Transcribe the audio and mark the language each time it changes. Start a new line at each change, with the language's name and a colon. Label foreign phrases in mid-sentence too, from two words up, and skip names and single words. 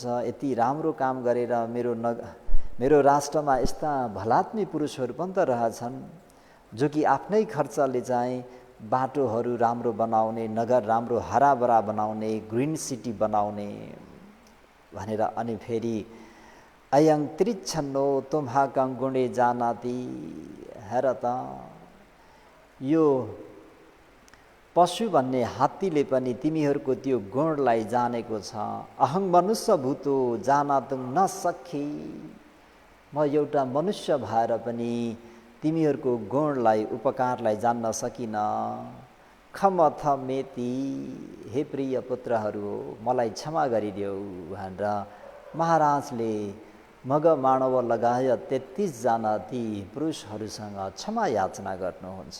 Nepali: यति राम्रो काम गरेर मेरो राष्ट्रमा यस्ता भलात्मी पुरुषहरू पनि त रहेछन् जो कि आफ्नै खर्चले चाहिँ बाटोहरू राम्रो बनाउने, नगर राम्रो हराभरा बनाउने,
English: green city
Nepali: बनाउने भनेर। अनि फेरि
Pali: अयं त्रिच्छन्नो तुम्हाकं गुणे जानाति।
Nepali: हेर त, यो पशु भन्ने हात्तीले पनि तिमीहरूको त्यो गुणलाई जानेको छ।
Pali: अहं मनुष्य भूतो जानातुं न सखी।
Nepali: म एउटा मनुष्य भएर पनि तिमीहरूको गुणलाई, उपकारलाई जान्न सकिन।
Pali: खमथ मेति।
Nepali: हे प्रिय पुत्रहरू, मलाई क्षमा गरिदेऊ भनेर महाराजले मग मानव लगायत 33 जना ती पुरुषहरूसँग क्षमा याचना गर्नुहुन्छ।